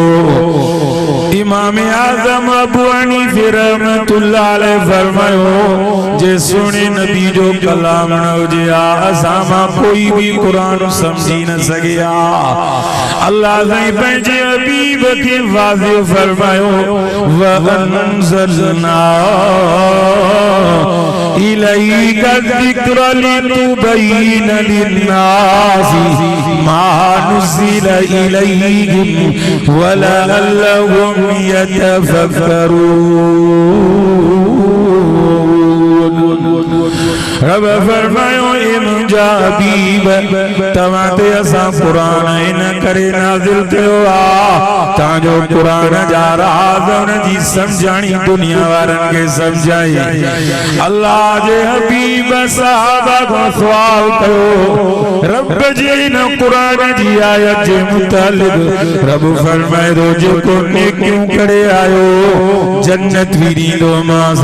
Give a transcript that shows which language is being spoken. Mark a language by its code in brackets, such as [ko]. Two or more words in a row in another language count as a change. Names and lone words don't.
[sd] इमाम आज़म अबू हनीफ़ा रहमतुल्लाह अलैहि फरमायो जे सुणे नबी जो कलाम न हुजे असां मां कोई भी कुरान समझी न सघे। अल्लाह ने पंहिंजे हबीब खे वाज़िह फरमायो [ar] وأنزلنا إليك الذكر لتبين للناس ما نزل إليهم ولعلهم يتفكرون. [sd] रब फरमायो ए मुंहिंजा हबीब तव्हां ते असां कुरान इन करे नाज़िल कयो आहे तांजो कुरान जा राज़ उन जी सम्झाणी दुनिया वारनि खे सम्झाई। अल्लाह जे हबीब सहाबा खां सुवाल कयो रब जे इन कुरान जी आयत जे मुतालिक रब फरमाए थो जेको नेकियूं करे आयो जन्नत भी ॾींदो मांस।